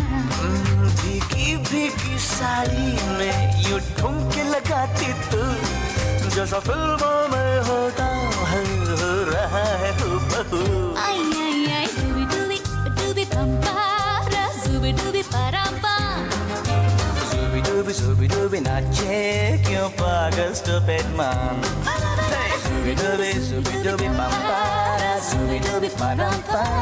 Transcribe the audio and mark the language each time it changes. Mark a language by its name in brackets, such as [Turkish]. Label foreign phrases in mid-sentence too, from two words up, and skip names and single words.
[Hindi] भीगी भीगी साड़ी में यूं ठुमके लगाती तू, जैसा फिल्मों में होता है हो रहा है हूबहू. Ay ay ay, zubi dubi pampara, zubi dubi parampa. Zubi dubi नाचे, क्यों पागल [English] stupid man. Zubi dubi pampara, zubi dubi parampa.